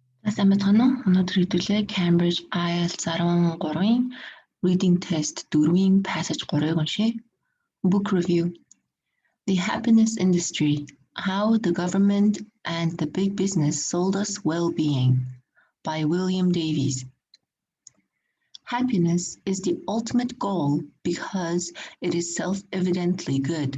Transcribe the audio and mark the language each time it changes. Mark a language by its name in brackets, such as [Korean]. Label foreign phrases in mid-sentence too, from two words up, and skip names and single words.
[Mongolian] Сайн байна уу? Өнөөдөр хэдүүлээ Cambridge IELTS 13-ийн Reading Test 4-ийн Passage 3-ыг уншъя. [English] Book Review. The Happiness Industry: How the Government and the Big Business Sold Us Well-Being by William Davies. Happiness is the ultimate goal because it is self-evidently good.